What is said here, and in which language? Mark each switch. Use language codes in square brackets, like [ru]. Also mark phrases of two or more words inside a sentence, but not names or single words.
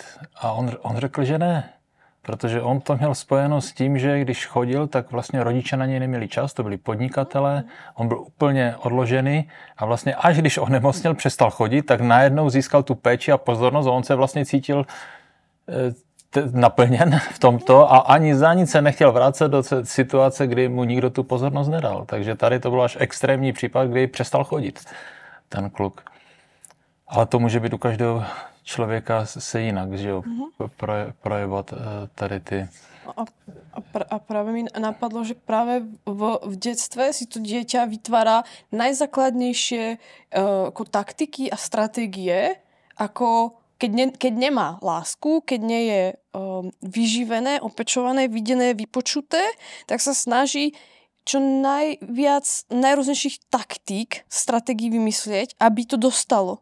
[cs] A on řekl, že ne, protože on to měl spojeno s tím, že když chodil, tak vlastně rodiče na něj neměli čas, to byli podnikatelé, on byl úplně odložený a vlastně až když onemocněl, přestal chodit, tak najednou získal tu péči a pozornost a on se vlastně cítil naplněn v tomto a ani za nic se nechtěl vrátit do situace, kdy mu nikdo tu pozornost nedal. Takže tady to byl až extrémní případ, kdy přestal chodit ten kluk. Ale to může být u každého člověka se jinak, že jo, projevovat tady ty. [sk] A práve mi napadlo, že práve v detstve si to dieťa vytvára najzákladnejšie ako taktiky a stratégie, ako keď nemá lásku, keď nie je vyživené, opečované, videné, vypočuté, tak sa snaží čo najrôznejších taktík, stratégií vymyslieť, aby to dostalo.